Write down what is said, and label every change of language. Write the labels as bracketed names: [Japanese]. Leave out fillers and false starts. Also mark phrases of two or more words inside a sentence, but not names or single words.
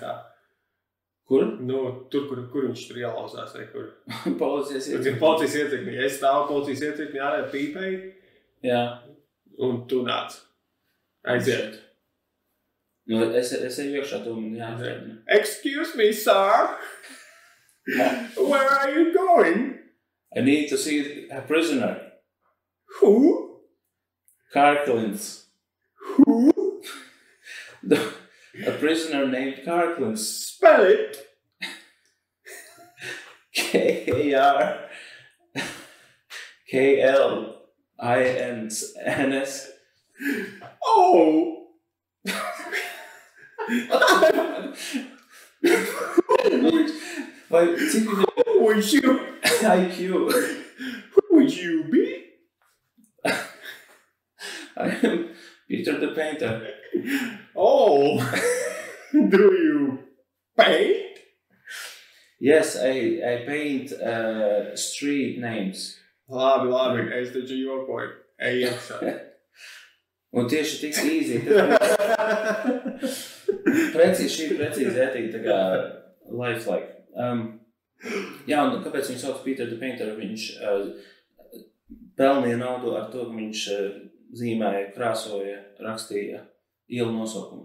[Latvian] Kur? Tur, kur viņš tur ielauzās, vai kur? Policijas iecirkņi. Policijas iecirkņi. Es stāvu policijas iecirkņi ārē pīpēji. Jā. Un tu nāc. Aiziet. Es eju iekšā, tu man jāatvērt. [English] Excuse me, sir. Where are you going? I need to see a prisoner. Who? Karklins. Who? A prisoner named Karklins. Spell it. K-L-I-N-S. Oh! [Latvian] Vai, cik [English] Who would you? IQ? Who would you be? I am Peter the Painter. Oh! Do you paint? Yes, I paint street names. [Latvian] Labi, es taču jokoju. Ej iekšā. Un tieši tik easy. Precīzi ētīgi, tā kā lifelike. Jā, un kāpēc viņu sauc Peter the Painter? Viņš pelnīja naudu ar to, ka viņš zīmēja, krāsoja, rakstīja ielu nosaukumus.